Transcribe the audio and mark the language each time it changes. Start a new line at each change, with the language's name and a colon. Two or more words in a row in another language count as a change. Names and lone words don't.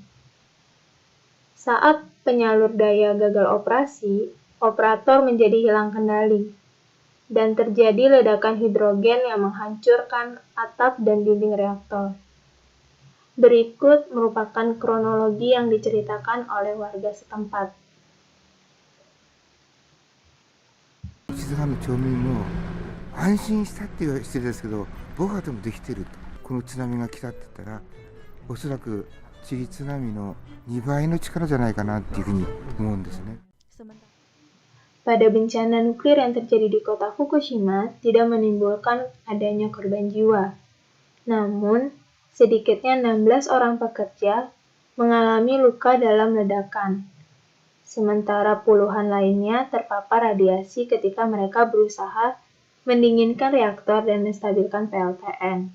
Indonesian: Saat penyalur daya gagal operasi, operator menjadi hilang kendali, dan terjadi ledakan hidrogen yang menghancurkan atap dan dinding reaktor. Berikut merupakan kronologi yang diceritakan oleh warga setempat.
Japanese: 静かな町民も安心したっていう失礼ですけど、防波堤もできてると。この津波が来たって言ったら、おそらく次津波の2倍の力じゃないかなっていうふうに思うんですね。
Indonesian: Pada bencana nuklir yang terjadi di kota Fukushima tidak menimbulkan adanya korban jiwa. Namun, sedikitnya 16 orang pekerja mengalami luka dalam ledakan. Sementara puluhan lainnya terpapar radiasi ketika mereka berusaha mendinginkan reaktor dan menstabilkan PLTN.